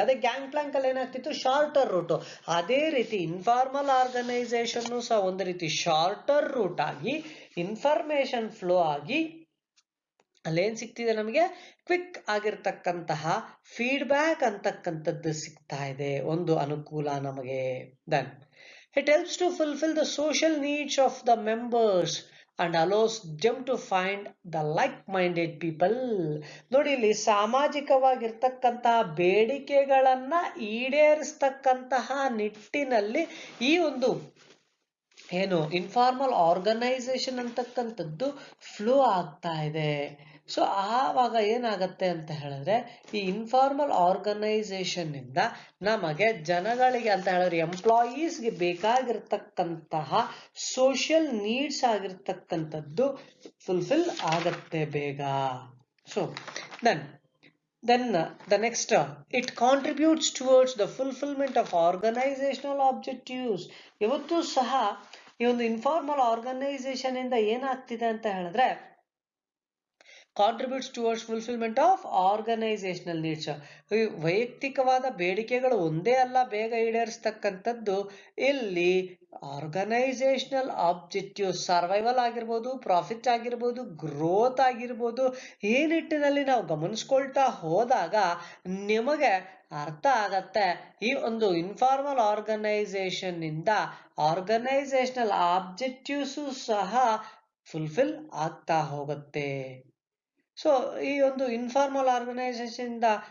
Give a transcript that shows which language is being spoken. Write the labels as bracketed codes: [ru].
[kn] ಅದೇ gang Planck ಅಲ್ಲಿ ಏನಾಗ್ತಿತ್ತು, ಶಾರ್ಟರ್ ರೂಟ್. ಅದೇ ರೀತಿ ಇನ್ಫಾರ್ಮಲ್ ಆರ್ಗನೈಸೇಷನ್ ಸಹ ಒಂದು ರೀತಿ ಶಾರ್ಟರ್ ರೂಟ್ ಆಗಿ ಇನ್ಫಾರ್ಮೇಶನ್ ಫ್ಲೋ ಆಗಿ ಅಲ್ಲೇನ್ ಸಿಗ್ತಿದೆ ನಮಗೆ, ಕ್ವಿಕ್ ಆಗಿರ್ತಕ್ಕಂತಹ ಫೀಡ್ಬ್ಯಾಕ್ ಅಂತಕ್ಕಂಥದ್ದು ಸಿಗ್ತಾ ಇದೆ, ಒಂದು ಅನುಕೂಲ ನಮಗೆ. [en] Then it helps to fulfill the social needs of the members and allows them to find the like-minded people. [kn] ನೋಡಿ ಇಲ್ಲಿ ಸಾಮಾಜಿಕವಾಗಿರ್ತಕ್ಕಂತಹ ಬೇಡಿಕೆಗಳನ್ನ ಈಡೇರಿಸ್ತಕ್ಕಂತಹ ನಿಟ್ಟಿನಲ್ಲಿ ಈ ಒಂದು ಏನು ಇನ್ಫಾರ್ಮಲ್ ಆರ್ಗನೈಸೇಷನ್ ಅಂತಕ್ಕಂಥದ್ದು ಫ್ಲೋ ಆಗ್ತಾ ಇದೆ. ಸೊ ಆವಾಗ ಏನಾಗತ್ತೆ ಅಂತ ಹೇಳಿದ್ರೆ, ಈ ಇನ್ಫಾರ್ಮಲ್ ಆರ್ಗನೈಸೇಷನ್ ಇಂದ ನಮಗೆ ಜನಗಳಿಗೆ ಅಂತ ಹೇಳಿದ್ರೆ ಎಂಪ್ಲಾಯೀಸ್ಗೆ ಬೇಕಾಗಿರ್ತಕ್ಕಂತಹ ಸೋಷಿಯಲ್ ನೀಡ್ಸ್ ಆಗಿರ್ತಕ್ಕಂಥದ್ದು ಫುಲ್ಫಿಲ್ ಆಗತ್ತೆ ಬೇಗ. [en] So then the next it contributes towards the fulfillment of organizational objectives. [kn] ಇವತ್ತು ಸಹ ಈ ಒಂದು ಇನ್ಫಾರ್ಮಲ್ ಆರ್ಗನೈಸೇಷನ್ ಇಂದ ಏನಾಗ್ತಿದೆ ಅಂತ ಹೇಳಿದ್ರೆ, [en] Contributes towards fulfilment of organisational needs. [kn] ವೈಯಕ್ತಿಕವಾದ ಬೇಡಿಕೆಗಳು ಒಂದೇ ಅಲ್ಲ ಬೇಗ ಈಡೇರಿಸ್ತಕ್ಕಂಥದ್ದು, ಇಲ್ಲಿ ಆರ್ಗನೈಸೇಷನಲ್ ಆಬ್ಜೆಕ್ಟಿವ್ ಸರ್ವೈವಲ್ ಆಗಿರ್ಬೋದು, ಪ್ರಾಫಿಟ್ ಆಗಿರ್ಬೋದು, ಗ್ರೋತ್ ಆಗಿರ್ಬೋದು, ಈ ನಿಟ್ಟಿನಲ್ಲಿ ನಾವು ಗಮನಿಸ್ಕೊಳ್ತಾ ಹೋದಾಗ ನಿಮಗೆ ಅರ್ಥ ಆಗತ್ತೆ ಈ ಒಂದು ಇನ್ಫಾರ್ಮಲ್ ಆರ್ಗನೈಸೇಷನ್ ಇಂದ ಆರ್ಗನೈಸೇಷನಲ್ ಆಬ್ಜೆಕ್ಟಿವ್ಸ್ ಸಹ ಫುಲ್ಫಿಲ್ ಆಗ್ತಾ ಹೋಗುತ್ತೆ. ಸೊ ಈ ಒಂದು ಇನ್ಫಾರ್ಮಲ್ ಆರ್ಗನೈಸೇಷನ್ ಇಂದ